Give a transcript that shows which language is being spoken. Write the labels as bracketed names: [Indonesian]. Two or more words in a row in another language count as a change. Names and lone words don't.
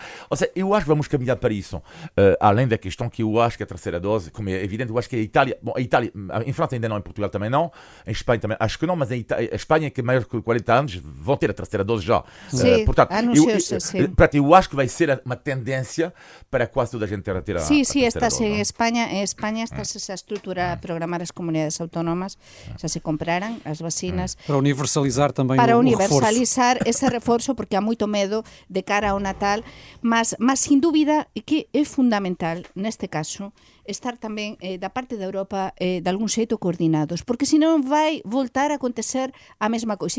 [Portuguese] Ou seja, eu acho que vamos caminhar para isso. Além da questão que eu acho que a terceira dose, como é evidente, eu acho que a Itália, em França ainda não, em Portugal também não, em Espanha também, acho que não, mas a Espanha, que é maior de 40 anos, vão ter a terceira dose já. Sim, portanto, anunciou-se, sim. eu acho que vai ser uma tendência para quase toda a gente ter a terceira dose. [Galician] Sí, estás en España estás a estruturar, a programar as comunidades autónomas, xa se compraran as vacinas [Portuguese] Para universalizar também [Galician] para o universalizar ese reforzo, porque há moito medo de cara ao Natal, mas sin dúbida que é fundamental neste caso estar tamén da parte da Europa de algún xeito coordinados, porque senón vai voltar a acontecer a mesma coisa.